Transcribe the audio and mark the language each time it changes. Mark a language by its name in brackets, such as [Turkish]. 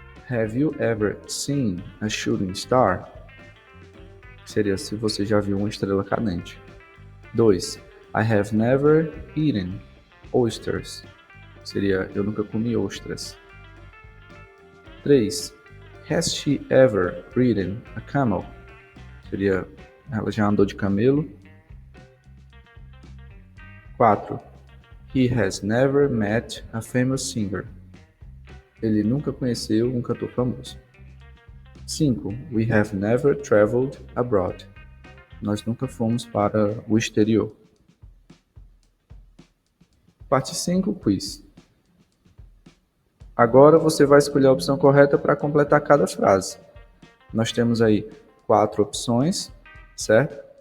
[English] Have you ever seen a shooting star? [Portuguese] Seria se você já viu uma estrela cadente. 2. [English] I have never eaten oysters. [Portuguese] Seria eu nunca comi ostras. 3. [English] Has she ever ridden a camel? [Portuguese] Seria ela já andou de camelo. 4. [English] He has never met a famous singer. [Portuguese] Ele nunca conheceu um cantor famoso. 5. [English] We have never traveled abroad. [Portuguese] Nós nunca fomos para o exterior. Parte 5, quiz. Agora você vai escolher a opção correta para completar cada frase. Nós temos aí 4 opções, certo?